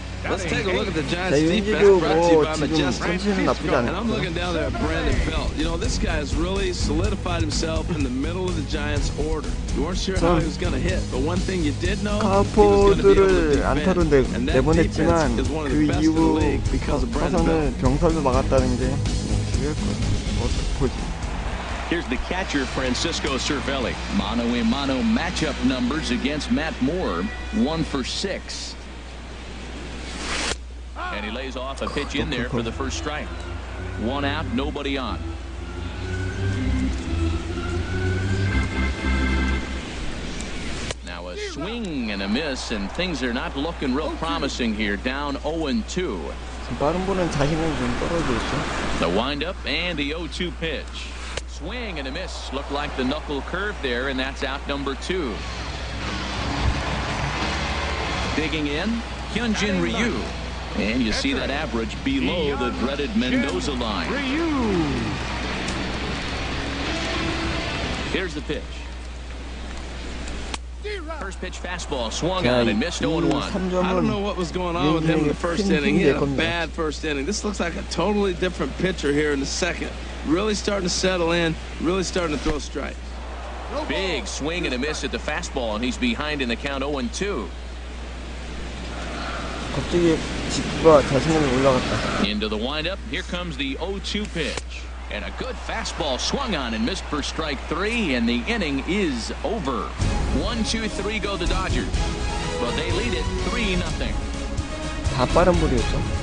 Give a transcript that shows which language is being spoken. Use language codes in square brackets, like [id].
[en] Let's take a look at the Giants defense brought to you by Majestic. And I'm looking down there at Brandon Belt. You know, this guy has really solidified himself in the middle of the Giants' order. You weren't sure how he was going to hit, but one thing you did know, he was going to be able to defend. And that defense is one of the best in the league because of Brandon Belt. [ko] 병살도 막았다는 게 중요할 거예요. 어떻게 보지? [en] Here's the catcher, Francisco Cervelli. Mano-a-mano matchup numbers against Matt Moore, 1 for 6. And he lays off a pitch in there for the first strike. 1 out, nobody on. Now a swing and a miss, and things are not looking real promising here. Down 0-2. [ko] 빠른 볼은 자신감이 좀 떨어져 있죠. [en] The windup and the 0-2 pitch. Swing and a miss. Looked like the knuckle curve there, and that's out number 2. Digging in, Hyunjin Ryu. And you see that average below the dreaded Mendoza line. Here's the pitch. First pitch fastball swung on and missed 0-1. I don't know what was going on with him in the first inning. He had a bad first inning. This looks like a totally different pitcher here in the second. Really starting to settle in, really starting to throw strikes. Big swing and a miss at the fastball, and he's behind in the count 0-2. [ko] 갑자기 직구가 자신감이 올라갔다. [en] Into the windup. Here comes the 0-2 pitch. And a good fastball swung on and missed for strike 3, and the inning is over. 1-2-3 go the Dodgers. But they lead it 3-0. [ko] 다 빠른 볼이었죠.